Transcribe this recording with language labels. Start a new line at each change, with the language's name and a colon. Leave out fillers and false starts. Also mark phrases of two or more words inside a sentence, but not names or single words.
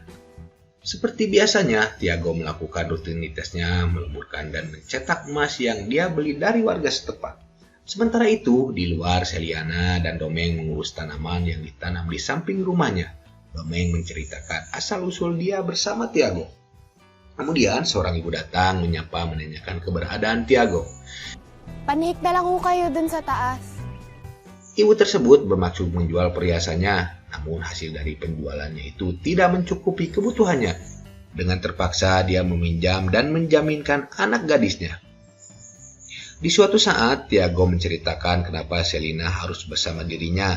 Indonesian: Seperti biasanya, Tiago melakukan rutinitasnya meleburkan dan mencetak emas yang dia beli dari warga setempat. Sementara itu, di luar Selina dan Domeng mengurus tanaman yang ditanam di samping rumahnya. Domeng menceritakan asal-usul dia bersama Tiago. Kemudian seorang ibu datang menyapa menanyakan keberadaan Tiago.
Filipino: Panihik na lang ho kayo dun sa taas.
Indonesian: Ibu tersebut bermaksud menjual perhiasannya, namun hasil dari penjualannya itu tidak mencukupi kebutuhannya. Dengan terpaksa dia meminjam dan menjaminkan anak gadisnya. Di suatu saat, Tiago menceritakan kenapa Selina harus bersama dirinya.